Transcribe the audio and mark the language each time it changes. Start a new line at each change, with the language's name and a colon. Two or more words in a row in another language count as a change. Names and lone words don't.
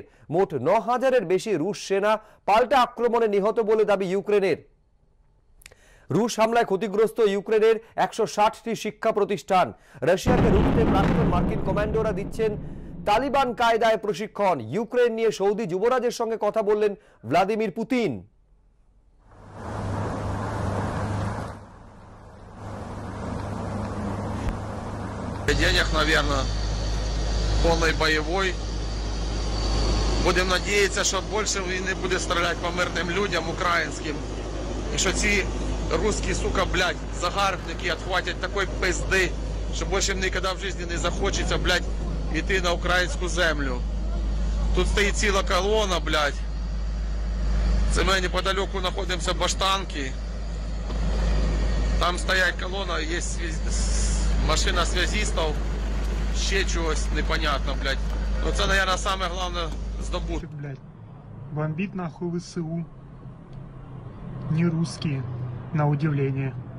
Bangla: মোট ৯,০০০-এর বেশি রুশ সেনা পাল্টা আক্রমণে নিহত বলে দাবি ইউক্রেনের। রুশ হামলায় ক্ষতিগ্রস্ত ইউক্রেনের ১৬০টি শিক্ষা প্রতিষ্ঠান। রাশিয়াকে রুখতে প্রাক্তন মার্কিন কমান্ডোরা দিচ্ছেন তালিবান কায়দায় প্রশিক্ষণ। ইউক্রেন নিয়ে সৌদি যুবরাজের সঙ্গে কথা বললেন ভ্লাদিমির পুতিন।
Russian: Денег, наверное, полный боевой. Будем надеяться,
Ukrainian: що більше війни буде стріляти по мирним людям українським. І що ці русські, сука, блядь, загарбники отхватять такої пизди, що більше ніколи в житті не захочеться, блядь, йти на українську землю. Тут стоїть ціла колона, блядь. Це ми неподалеку знаходимося баштанки. Там стоять колона, є
Russian: машина связистов,
Ukrainian: ще чогось непонятно, блядь. Ну це, наверное, саме головне здобути.
Russian: Блядь, бомбит нахуй ВСУ. Не русские, на удивление.